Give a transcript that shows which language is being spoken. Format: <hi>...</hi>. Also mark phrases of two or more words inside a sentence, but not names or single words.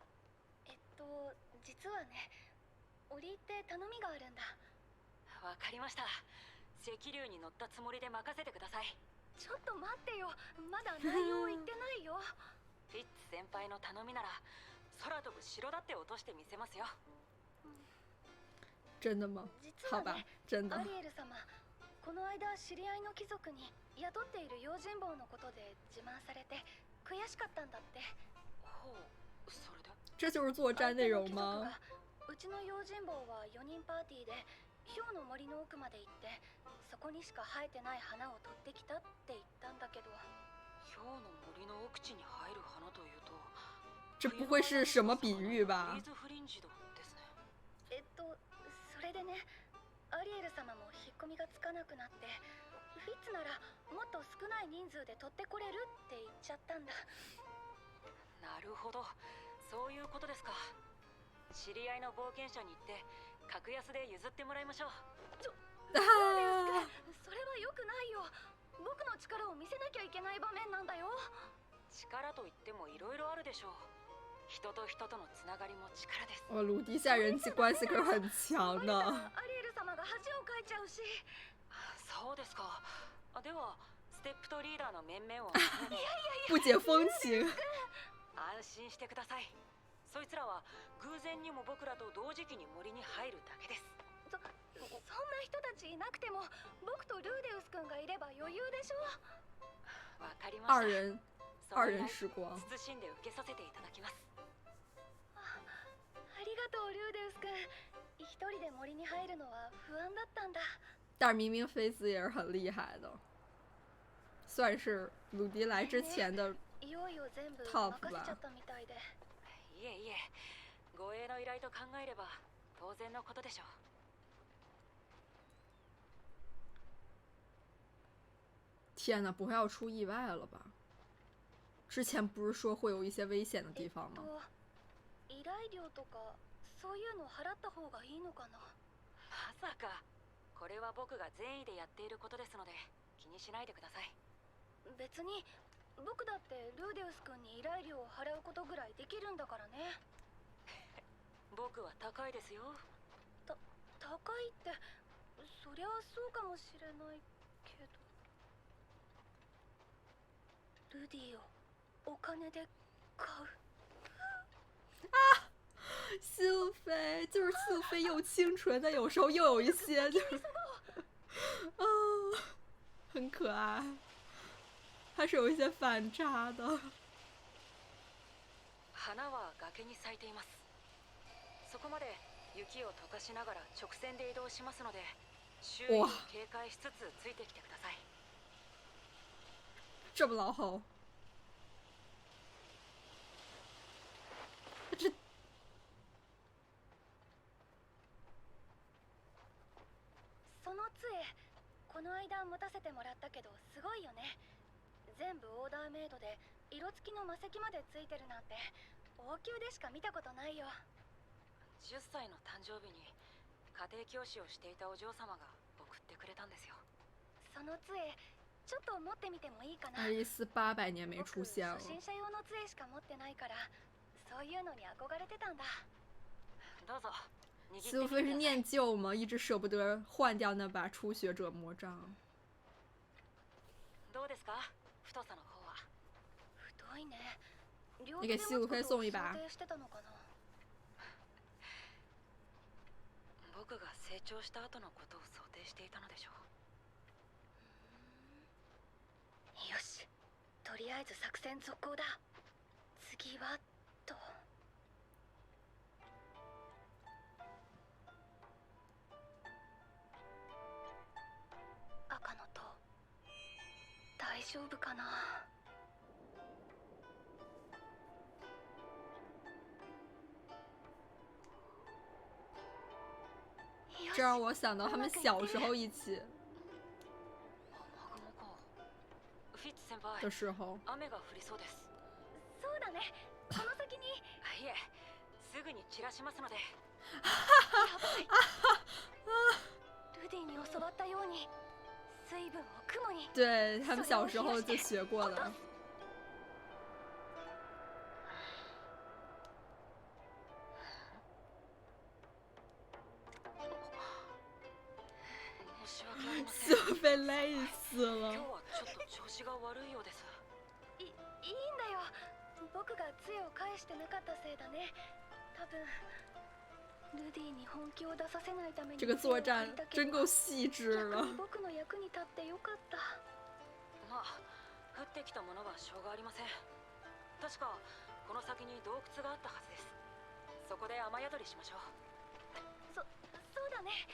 <ja>実はね、折り入って頼みがあるんだ。わかりました。赤龍に乗ったつもりで任せてください。ちょっと待ってよ、まだ内容言ってないよ。フィッツ先輩の頼みなら空飛ぶ城だって落としてみせますよ。</ja> <zh>真的吗？好吧，真的。</zh> <ja>アリエル様、この間知り合いの貴族に雇っている用心棒のことで自慢されて悔しかったんだって。ほう、それで？</ja> <zh>这就是作战内容吗？</zh> <ja>うちの用心棒は4人パーティーで氷の森の奥まで行って、そこにしか生えてない花を取ってきたって言ったんだけど。氷の森の奥地に生える花というと、</ja> <zh>这不会是什么比喻吧？</zh> <ja>リーズフリンジドですね。それでね、アリエル様も引っ込みがつかなくなって、フィッツならもっと少ない人数で取ってこれるって言っちゃったんだ。なるほど、そういうことですか。知り合いの冒険者に行って格安で譲ってもらいましょう。それは良くないよ。僕の力を見せなきゃいけない場面なんだよ。力といってもいろいろあるでしょう。人と人とのつながりも力です。</ja> <zh>鲁迪现在人际关系可是很强的。</zh> <ja>アリエル様が恥をかいちゃうし。そうですか。ではステップとリーダーの面々を</ja> <zh>不解風情。</zh> <ja>安心してください。そいつらは偶然にも僕らと同時期に森に入るだけです。そんな人たちいなくても僕とルーデウス君がいれば余裕でしょ。わかりました。</ja> <zh>二人时光。</zh> <ja>謹んで受けさせていただきます。ありがとうルーデウス君。一人で森に入るのは不安だったんだ。</ja> <zh>但是明明菲兹也是很厉害的，算是鲁迪来之前的</zh> <ja>いよいよ全部トッ任プだせちゃったみたいで。いえいえ、護衛の依頼と考えれば当然のことでしょう。</ja> <zh>天哪，不会要出意外了吧？之前不是说会有一些危险的地方吗？</zh> <ja>依頼料とかそういうの払った方がいいのかな。まさか。これは僕が善意でやっていることですので気にしないでください。別に僕だってルーデウス君に依頼料を払うことぐらいできるんだからね。僕は高いですよ。高いって、そりゃそうかもしれないけど。ルディをお金で買う。</ja> <zh>苏菲就是苏菲，又清纯，但有时候又有一些就是很可爱，还是有一些反差的。</zh> <ja>花は崖に咲いています。そこまで雪を溶かしながら直線で移動しますので、周囲を警戒しつつついてきてください。</ja> <zh>这么老吼，这</zh> <ja>その杖、この間持たせてもらったけどすごいよね。全部オーダーメイドで色付きの魔石までついてるなんて王宮でしか見たことないよ。 10歳の誕生日に家庭教師をしていたお嬢様が送ってくれたんですよ。その杖、ちょっと持ってみてもいいかな。</ja> <zh>爱丽丝800年没出现了</zh> <ja>僕。初心者用の杖しか持ってないから、そういうのに憧れてたんだ。どうぞ。</ja> <zh>苏菲是念旧吗？一直舍不得换掉那把初学者魔杖。</zh> <ja>どうですか？太さの方は。太いね。</ja> <zh>你给西鲁菲送一把。</zh> <ja>僕が成長した後のことを想定していたのでしょう。よし、とりあえず作戦続行だ。次はと。赤の塔、大丈夫かな。</ja> <zh>这让我想到他们小时候一起的时候。</zh> <ja>雨が降りそうです。そうだね。この先に。いえ、すぐに散らしますので。ルディに教わったように水分を雲に。</ja> <zh>对，他们小时候就学过的。苏菲累死了。</zh> <ja>今日はちょっと調子が悪いようです。いいんだよ。僕が杖を返してなかったせいだね。多分ルディに本気を出させないために。</ja> <zh>这个作战真够细致了。</zh> <ja>僕の役に立ってよかった。まあ、降ってきたものはしょうがありません。確かこの先に洞窟があったはずです。そこで雨宿りしましょう。そうだね。</ja>